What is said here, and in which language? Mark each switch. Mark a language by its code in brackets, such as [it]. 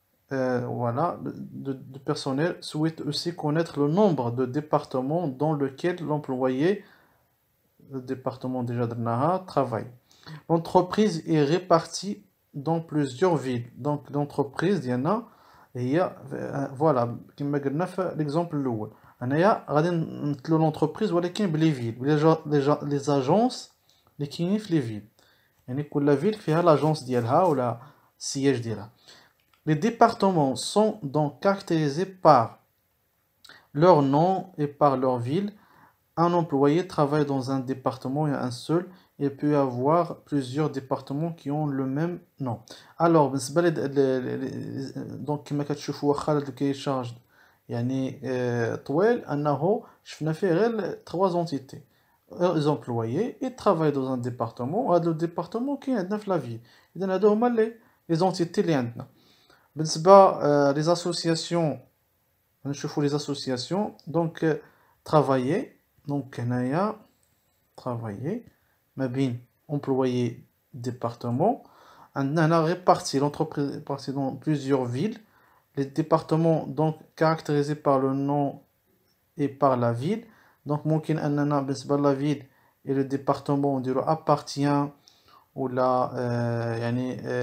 [fr] Voilà, de personnel souhaite aussi connaître le nombre de départements dans lequel l'employé, le département déjà de Naha, travaille. L'entreprise est répartie dans plusieurs villes. Donc l'entreprise, il y en a, et il y a, voilà, comme [ar] قلنا في [fr] l'exemple [ar] الأول. أنايا غادي نمثلو l'entreprise ولكن بلي فيل les agences اللي كاينين في لي فيل. يعني كل فيل فيها l'agence ديالها ولا السياج ديالها. [fr] Les départements sont donc caractérisés par leur nom et par leur ville. Un employé travaille dans un département, il y a un seul. Il peut y avoir plusieurs départements qui ont le même nom. [ar] Alors, donc كما كتشوفوا واخا هذا كيشارج يعني طويل انه شفنا فيه غير 3 entités. [fr] Les employés ils travaillent dans un département وهذا le département [ar] كاين عندنا في [fr] la ville. [ar] اذا هادو هما les entités اللي عندنا. [fr] بالنسبه les associations نشوفوا les associations donc travailler donc هنايا travailler [ar] ما بين [fr] employé département [ar] عندنا هنا [fr] réparti l'entreprise est répartie dans plusieurs villes les départements donc caractérisés par le nom et par la ville donc [ar] ممكن أننا بالنسبة [fr] la ville et le département [ar] نديرو [fr] appartient [ar] ولا يعني